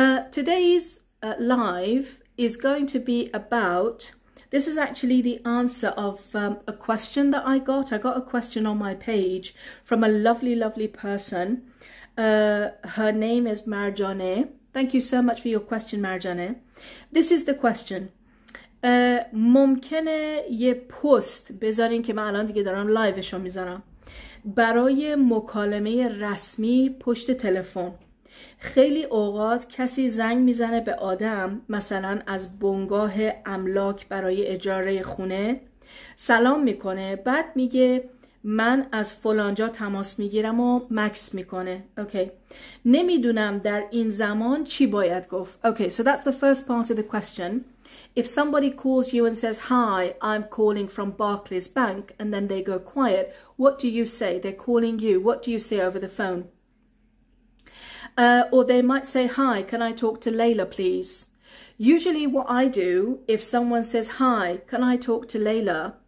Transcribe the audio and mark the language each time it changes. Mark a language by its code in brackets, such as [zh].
[en] Today's live is going to be about, this is actually the answer of a question that I got. I got a question on my page from a lovely, lovely person. Her name is Marjane. Thank you so much for your question, Marjane. This is the question. [fa] ممکنه یه پست بذارین که من الان دیگه دارم لایوشو میذارم برای مکالمه رسمی پشت تلفن. خیلی اوقات کسی زنگ میزنه به آدم، مثلا از بنگاه املاک برای اجاره خونه، سلام میکنه، بعد میگه من از فلانجا تماس میگیرم و مکس میکنه. [en] Okay. [fa] نمیدونم در این زمان چی باید گفت. [en] Okay, so that's the first part of the question. If somebody calls you and says, hi, I'm calling from Barclays Bank, and then they go quiet, what do you say? They're calling you. What do you say over the phone? Or they might say, hi, can I talk to Leila, please? Usually what I do, if someone says, hi, can I talk to Leila?